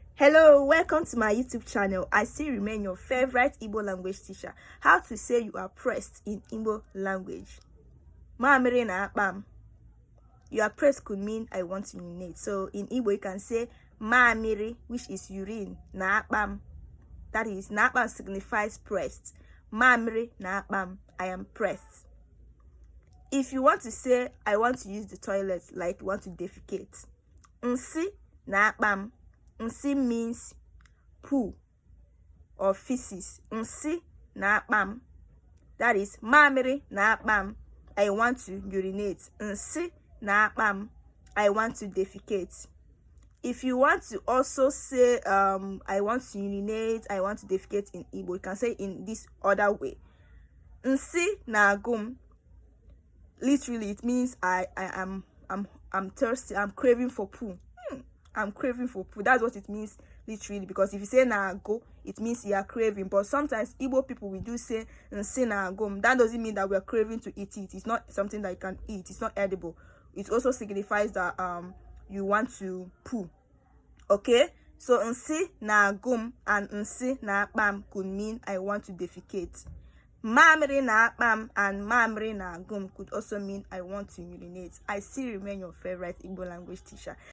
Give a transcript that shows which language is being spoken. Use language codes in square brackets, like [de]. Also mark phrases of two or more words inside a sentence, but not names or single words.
[en] Hello, welcome to my YouTube channel. I still remain your favorite Igbo language teacher. How to say you are pressed in Igbo language. [ig] Mamịrị na-akpa. [en] You are pressed could mean I want to urinate. So in Igbo you can say Mamịrị, which is urine, [ig] na-akpa. [en] That is, na-akpa signifies pressed. [ig] Mamịrị na-akpa, [en] I am pressed. If you want to say I want to use the toilet, like you want to defecate, [ig] nsị na-akpa. [en] Nsị means poo or feces. [ig] Nsị na-akpa. [en] That is, [ig] mamịrị na-akpa, [en] I want to urinate. [ig] Nsị na-akpa, [en] I want to defecate. If you want to also say I want to urinate, I want to defecate in Igbo, you can say in this other way. [ig] Nsị na-agụ. [en] Literally, it means I'm thirsty. I'm craving for poo. I'm craving for poo. That's what it means literally, because if you say na-agụ, it means you are craving. But sometimes Igbo people, we do say [ig] nsị na-agụ. [en] That doesn't mean that we are craving to eat it. It's not something that you can eat. It's not edible. It also signifies that you want to poo. Okay, so [ig] nsị na-agụ [en] and [ig] nsị na-akpa [en] could mean I want to defecate. [ig] Mamịrị na-akpa [en] and [ig] mamịrị na-agụ [en] could also mean I want to urinate. I still remain your favorite Igbo language teacher.